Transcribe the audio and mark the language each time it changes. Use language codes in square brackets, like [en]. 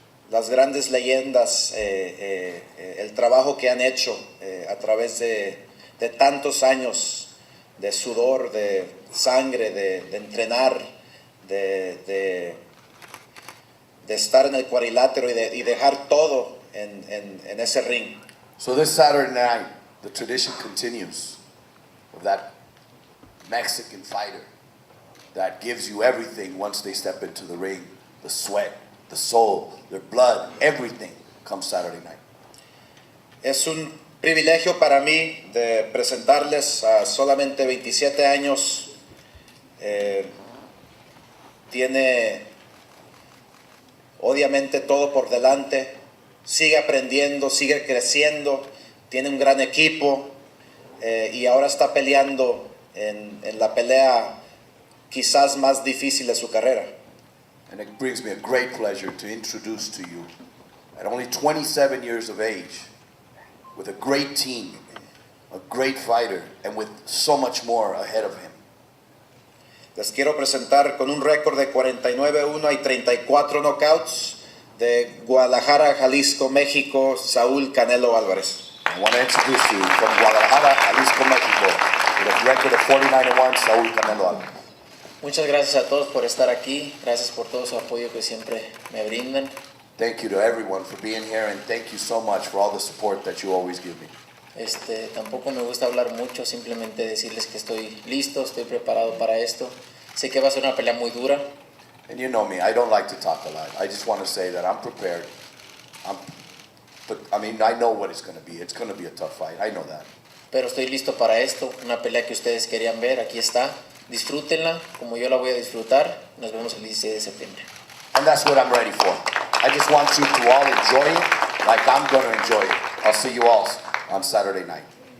[es] las grandes leyendas, el trabajo que han hecho a través de tantos años de sudor, de sangre, de entrenar, de estar en el cuadrilátero y dejar todo en ese ring. [en] So this Saturday night, the tradition continues of that Mexican fighter that gives you everything once they step into the ring. The sweat, the soul, their blood, everything comes Saturday night. [es] Es un privilegio para mí de presentarles a solamente 27 años. Tiene obviamente todo por delante. Sigue aprendiendo, sigue creciendo. Tiene un gran equipo y ahora está peleando en la pelea quizás más difícil de su carrera. [en] And it brings me a great pleasure to introduce to you, at only 27 years of age, with a great team, a great fighter, and with so much more ahead of him. [es] Les quiero presentar con un récord de 49-1 y 34 knockouts de Guadalajara, Jalisco, México, Saúl Canelo Álvarez. [en] I want to introduce you from Guadalajara, Jalisco, Mexico, with a record of 49-1, Saúl Canelo Álvarez. [es] Muchas gracias a todos por estar aquí, gracias por todo su apoyo que siempre me brindan. [en] Thank you to everyone for being here, and thank you so much for all the support that you always give me. [es] Tampoco me gusta hablar mucho, simplemente decirles que estoy listo, estoy preparado para esto. Sé que va a ser una pelea muy dura. [en] And you know me, I don't like to talk a lot. I just want to say that I'm prepared. I know what it's going to be. It's going to be a tough fight. I know that. [es] Pero estoy listo para esto, una pelea que ustedes querían ver, aquí está. Disfrútenla como yo la voy a disfrutar. Nos vemos el 16 de septiembre. [en] And that's what I'm ready for. I just want you to all enjoy it like I'm going to enjoy it. I'll see you all on Saturday night.